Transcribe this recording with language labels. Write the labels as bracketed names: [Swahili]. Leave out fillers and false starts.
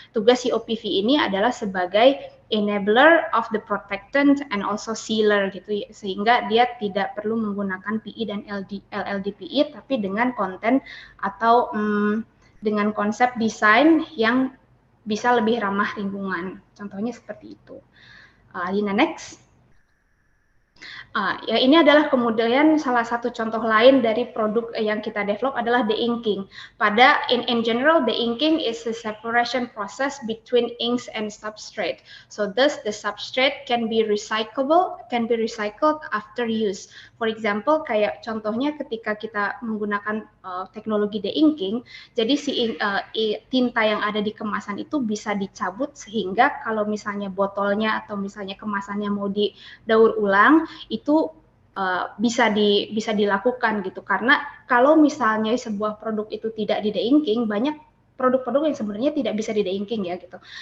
[Indonesian] Tugas si OPV ini adalah sebagai [English] enabler of the protectant and also sealer [Indonesian] gitu, sehingga dia tidak perlu menggunakan PE dan LLDPE, tapi dengan konten atau dengan konsep desain yang bisa lebih ramah lingkungan. Contohnya seperti itu. Alina, next. Ya, ini adalah kemudian salah satu contoh lain dari produk yang kita develop adalah de-inking. [English] Pada in general, de-inking is a separation process between inks and substrate. So thus the substrate can be recycled after use. For example, [Indonesian] kayak contohnya ketika kita menggunakan teknologi de-inking, jadi si tinta yang ada di kemasan itu bisa dicabut sehingga kalau misalnya botolnya atau misalnya kemasannya mau didaur ulang, itu bisa dilakukan gitu, karena kalau misalnya sebuah produk itu tidak di de-inking, banyak produk-produk yang sebenarnya tidak bisa di de-inking ya gitu.